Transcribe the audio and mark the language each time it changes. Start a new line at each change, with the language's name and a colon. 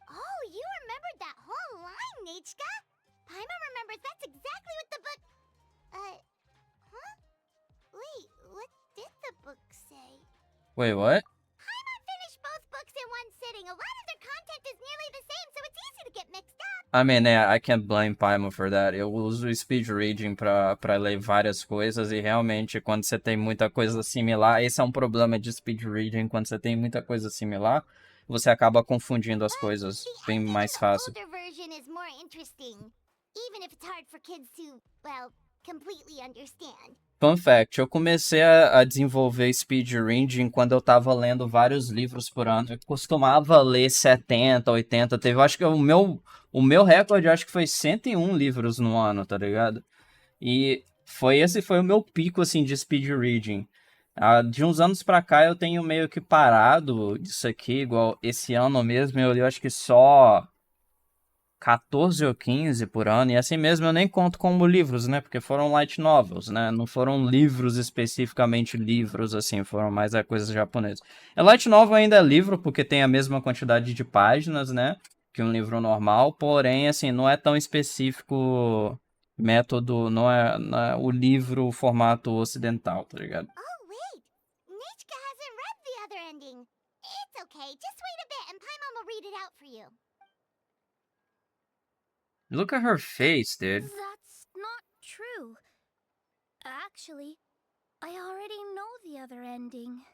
English: Oh, you remembered that whole line, Nechka? Paimon remembers that's exactly what the book... huh? Wait, what did the book say? Wait, what? Paimon finished both books in one sitting. A lot of their content is nearly the same, so it's easy to get mixed up. I mean, yeah, I can't blame Paimon for that.
Portuguese: Eu uso o speed reading pra ler várias coisas e realmente quando você tem muita coisa similar, esse é um problema de speed reading, quando você tem muita coisa similar, você acaba confundindo as coisas bem mais fácil.
English: The older version is more interesting, even if it's hard for kids to, well, completely understand. Fun fact,
Portuguese: eu comecei a desenvolver speed reading quando eu tava lendo vários livros por ano. Eu costumava ler 70, 80, teve, acho que o meu recorde, acho que foi 101 livros no ano, tá ligado? E esse foi o meu pico, assim, de speed reading. De uns anos pra cá eu tenho meio que parado disso aqui, igual esse ano mesmo, eu li acho que só 14 ou 15 por ano, e assim mesmo eu nem conto como livros, né, porque foram light novels, né, não foram livros especificamente livros, assim, foram mais coisas japonesas. Light novel ainda é livro, porque tem a mesma quantidade de páginas, né, que um livro normal, porém, assim, não é tão específico método, não é o livro formato ocidental, tá ligado?
English: Oh, wait! Nechka hasn't read the other ending. It's okay, just wait a bit and Paimon will read it out for you. Look at her face, dude. That's not true. Actually, I already know the other ending.